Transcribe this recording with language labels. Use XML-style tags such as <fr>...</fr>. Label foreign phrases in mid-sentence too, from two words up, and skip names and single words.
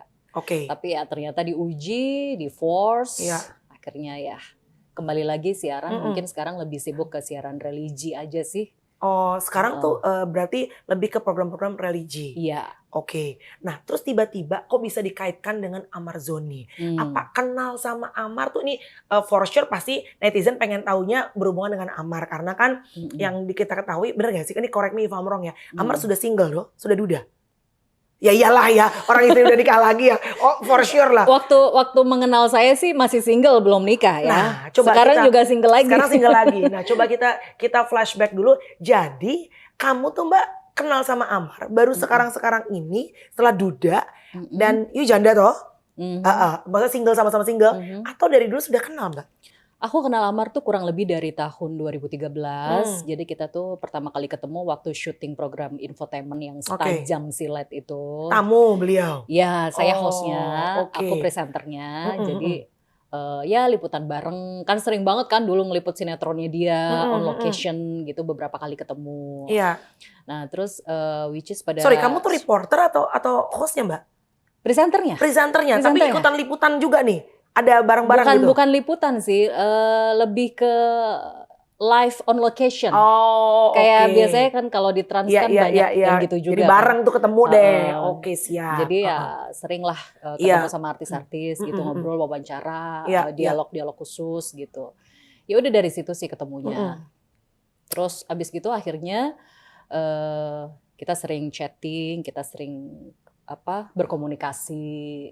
<id>Tapi ya ternyata diuji, di force, akhirnya ya kembali lagi siaran, mungkin sekarang lebih sibuk ke siaran religi aja sih. Oh, sekarang tuh berarti lebih ke program-program religi. Iya. Nah terus tiba-tiba kok bisa dikaitkan dengan Amar Zoni? Apa kenal sama Amar tuh ini</id> <en>for sure</en> <id>pasti netizen pengen taunya berhubungan dengan Amar. Karena kan yang kita ketahui, bener gak sih?</id> <en>Ini correct me if I'm wrong ya. Amar sudah single loh, sudah duda. Ya iyalah ya, orang istri udah nikah lagi ya. Oh for sure lah.</en> <id>Waktu mengenal saya sih masih single, belum nikah ya. Nah, coba sekarang juga single lagi. Sekarang single lagi. Nah coba kita flashback dulu. Jadi kamu tuh Mbak kenal sama Amar baru sekarang-sekarang ini setelah duda dan janda toh. Maksudnya single sama-sama single. Atau dari dulu sudah kenal Mbak? Aku kenal Amar tuh kurang lebih dari tahun 2013. Jadi kita tuh pertama kali ketemu waktu syuting program infotainment yang setajam silet itu. Tamu beliau? Ya, saya hostnya, aku presenternya. Jadi ya liputan bareng, kan sering banget kan dulu ngeliput sinetronnya dia</id> <en>on location</en> <id>gitu, beberapa kali ketemu. Iya. Nah terus</id> <en>which is</en> <id>pada... Sorry, kamu tuh reporter atau hostnya Mbak? Presenternya. Presenternya, tapi ikutan liputan juga nih? Ada barang-barang gitu? Bukan liputan sih, lebih ke</id> <en>live on location.</en> <id>Oh, kayak biasanya kan kalau di Trans kan banyak yang gitu juga. Jadi bareng tuh ketemu deh. Oke, siap. Jadi ya sering lah ketemu sama artis-artis gitu, ngobrol, wawancara, dialog-dialog khusus gitu. Ya udah dari situ sih ketemunya. Terus abis gitu akhirnya kita sering chatting, kita sering berkomunikasi.</id>